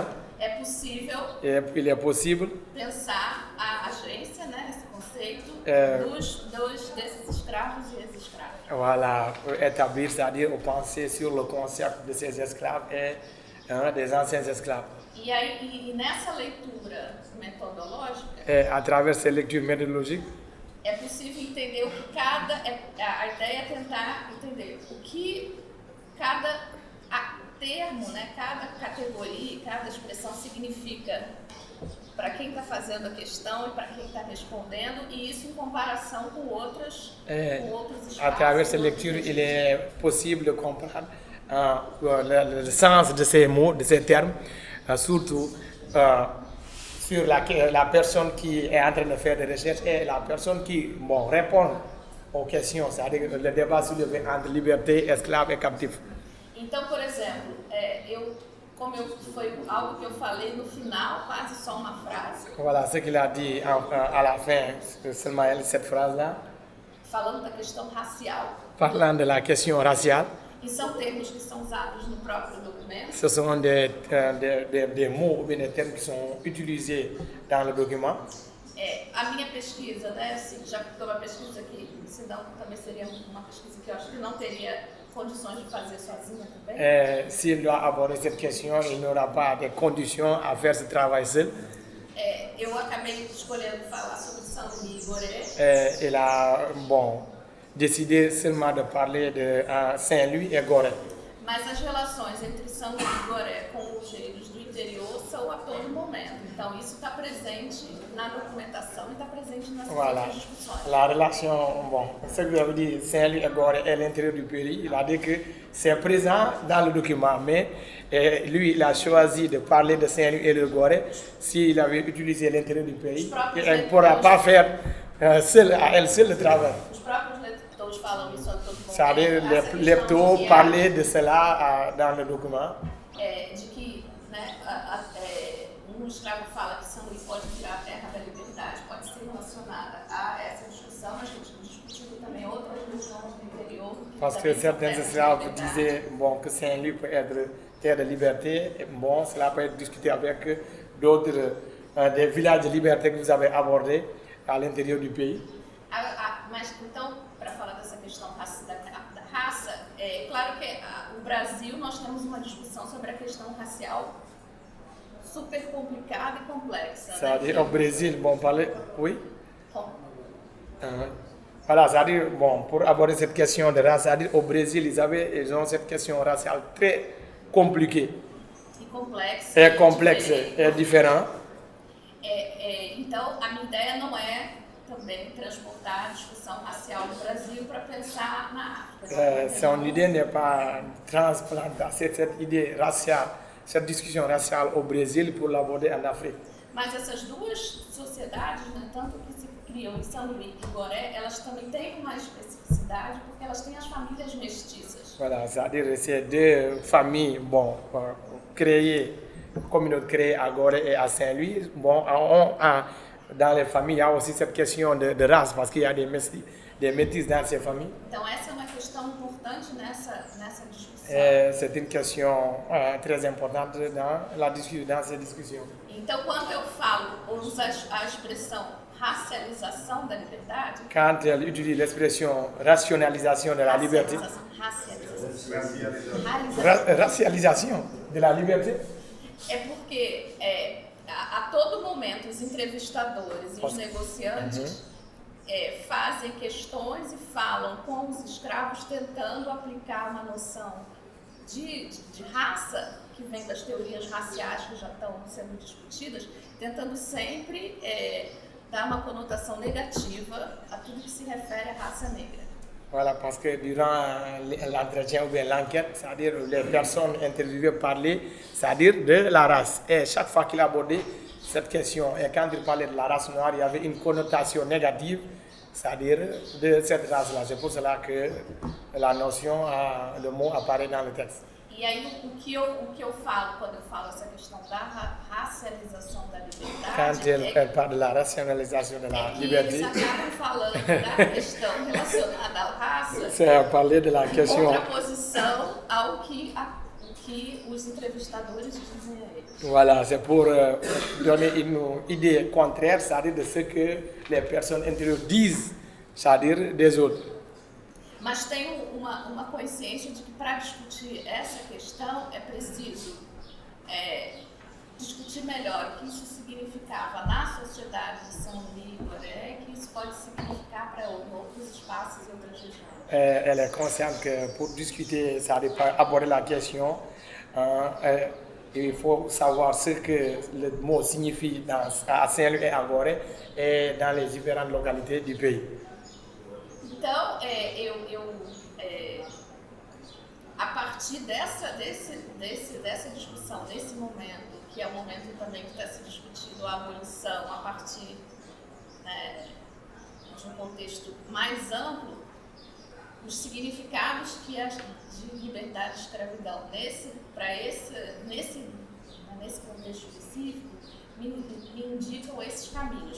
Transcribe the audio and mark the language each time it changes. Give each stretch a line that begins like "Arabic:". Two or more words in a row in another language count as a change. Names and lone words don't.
Portuguese: é possível
French: il est possible
Portuguese: pensar a agência, né, esse conceito desses escravos e ex-escravos.
French: voilà, établir, c'est-à-dire penser sur le concept de ces esclaves et des anciens esclaves.
Portuguese: E aí, nessa leitura metodológica,
French: À travers ces lectures méthodologiques,
Portuguese: é possível entender o que a ideia é tentar entender o que cada termo, né, cada categoria, cada expressão significa para quem está fazendo a questão e para quem está respondendo, e isso em comparação com outros espaços.
French: à travers ces lectures, il est possible de comprendre le sens de ces mots, de ces termes, surtout sur la personne qui est en train de faire des recherches et la personne qui répond aux questions, c'est-à-dire le débat soulevé entre liberté, esclave et captif.
Portuguese: Então, por exemplo, foi algo que eu falei no final, quase só uma frase,
French: Voilà ce qu'il a dit à la fin, seulement cette phrase-là,
Portuguese: falando da questão racial,
French: parlant de la question raciale.
Portuguese: e são termos que são usados no próprio documento.
French: Ce sont des mots ou bien des termes qui sont utilisés dans le document.
Portuguese: A minha pesquisa, né, já que foi uma pesquisa que, senão também seria uma pesquisa que eu acho que não teria condições de fazer sozinha também.
French: S'il doit aborder cette question, il n'aura pas de conditions à faire ce travail seul.
Portuguese: Eu acabei escolhendo falar sobre Saint-Louis Gorée.
French: Il a décidé seulement de parler de Saint-Louis et Gorée.
Portuguese: Mas as relações entre Saint-Louis Gorée com os gêneros do interior força-o a todo momento. Então, isso está presente na documentação e está presente nas Voilà. outras discussões.
French: La relation, bon, ce que vous avez dit, Saint-Louis et Gorée est l'intérieur du pays. Il a dit que c'est présent dans le document, mais lui, il a choisi de parler de Saint-Louis et de Gorée. S'il avait utilisé l'intérieur du pays, elle ne pourra pas faire seule, à elle seule le travail.
Portuguese: Os próprios leptons falam isso a todo momento.
French: C'est-à-dire,
Portuguese: Essa
French: les
Portuguese: questão
French: leptos
Portuguese: de que
French: parlaient de cela dans le document.
Portuguese: de que, né, um escravo fala que São Luís pode virar a terra da liberdade, pode ser relacionada a essa discussão, mas a gente discutindo também outras regiões do interior.
French: Parce que certains esclaves disaient bon, que Saint-Louis peut être terre de liberté. Et bon, cela peut être discuté avec d'autres des villages de liberté que vous avez abordés à l'intérieur du pays.
Portuguese: Mas então, para falar dessa questão da raça, é claro que no Brasil nós temos uma discussão sobre a questão racial super complicada e complexa.
French: C'est-à-dire au Brésil, bon, parler, oui. Voilà, c'est-à-dire, bon, pour aborder cette question de race, c'est-à-dire au Brésil, ils ont cette question raciale très compliquée.
Portuguese: E complexa. É complexa, é diferente. Então, a minha ideia não é também transportar a discussão racial no Brasil para pensar na África.
French: Son idée n'est pas transplanter cette idée raciale, cette discussion raciale au Brésil pour l'aborder en Afrique.
Portuguese: Mas essas duas sociedades, né, tanto que se criam em São Luís e Gorée, elas também têm uma especificidade porque elas têm as famílias mestiças.
French: Voilà, c'est-à-dire ces deux familles, bon, créées, communauté créée à Gorée et à Saint-Louis, bon, dans les familles, il y a aussi cette question de race, parce qu'il y a des métis dans ces familles.
Portuguese: Então essa é uma questão importante nessa discussão.
French: C'est une question très importante dans ces discussions.
Portuguese: Então, quando eu falo, ou uso a expressão racialização da liberdade...
French: Quand elle utilise l'expression rationalisation de la liberté... Racialisation de la liberté?
Portuguese: É porque a todo momento os entrevistadores e os negociantes fazem questões e falam com os escravos tentando aplicar uma noção de raça que vem das teorias raciais que já estão sendo discutidas, tentando sempre dar uma conotação negativa a tudo que se refere à raça negra.
French: Voilà, parce que durant l'entretien ou bien l'enquête, c'est-à-dire les personnes interviewées parlaient, c'est-à-dire de la race. Et chaque fois qu'il abordait cette question, et quand il parlait de la race noire, il y avait une connotation négative, c'est-à-dire de cette race-là. C'est pour cela que la notion, le mot apparaît dans le texte.
Portuguese: E aí, o que eu falo quando eu falo essa questão da racialização da liberdade...
French: Quand elle parle de la rationalisation de la liberté...
Portuguese: Eles acabam falando da questão relacionada à raça...
French: C'est parler de la question...
Portuguese: contraposição ao que os entrevistadores dizem a eles.
French: Voilà, c'est pour donner une idée contraire, c'est-à-dire de ce que les personnes intérieures disent, c'est-à-dire des autres.
Portuguese: Mas tem uma consciência de que para discutir essa questão é preciso discutir melhor o que isso significava na sociedade de São Luís e Gorée, que isso pode significar para outros espaços e outras regiões.
French: Elle est consciente que pour discuter, c'est-à-dire aborder la question, il faut savoir ce que le mot signifie à Saint-Louis et à Gorée et dans les différentes localités du pays.
Portuguese: Então, a partir dessa discussão, desse momento, que é o momento também que está se discutindo a abolição a partir de um contexto mais amplo, os significados que de liberdade e escravidão nesse contexto específico me indicam esses caminhos.